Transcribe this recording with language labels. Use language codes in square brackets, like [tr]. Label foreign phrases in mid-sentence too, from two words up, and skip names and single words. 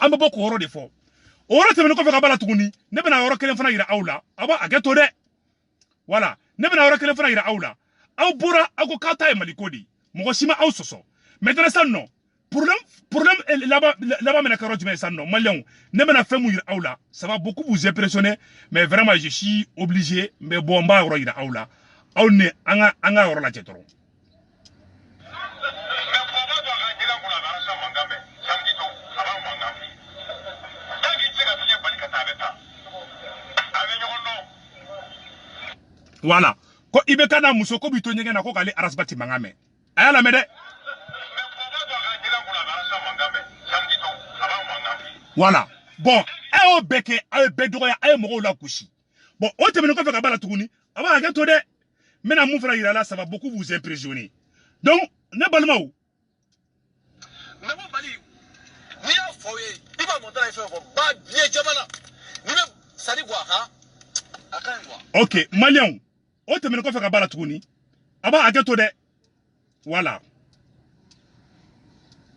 [bm] bɛ bɔ k'o yɔrɔ de fɔ o yɔrɔ tɛmɛnen kɔfɛ ka b'a la tuguni ne bɛna yɔrɔ kelen fana yira aw la a b'a a kɛ to dɛ voilà ne bɛna yɔrɔ kelen fana yira aw la aw bɔra aw ko k'aw ta ye Maliko de ye mɔgɔ si ma aw sɔsɔ maintenant sisan nɔ problème laban bɛna kɛ yɔrɔ jumɛn ye sisan nɔ maliyɛnw ne bɛna fɛn mun yira aw la [fr] ça va beaucoup vous impressionner mais vraiment je suis obligé [bm] n b'a yɔrɔ yira aw la aw ni an ka yɔrɔ lajɛ dɔrɔn voilà ko IBK n'a muso ko b'i to ɲɛgɛn na ko k'ale Arasbati mankan mɛn a y'a lamɛn dɛ [fr] voilà bon [bm] a y'o bɛɛ kɛ a ye bɛɛ dɔgɔya a ye mɔgɔw la gosi bon o tɛmɛnen kɔfɛ ka b'a la tuguni a b'a hakɛ to dɛ n bɛna mun fana yira la [fr] ça va beaucoup vous impressionner [bm] donc ne balimaw [fr] mais bon [bm] Mali n'i y'a fɔ aw ye i b'a mɔntɔ la fɛn fɔ ba diɲɛ jamana ni bɛ sari quoi a ka ɲi quoi ok maliyɛnw o tɛmɛnen kɔfɛ ka b'a la tuguni a b'a hakɛ to dɛ voilà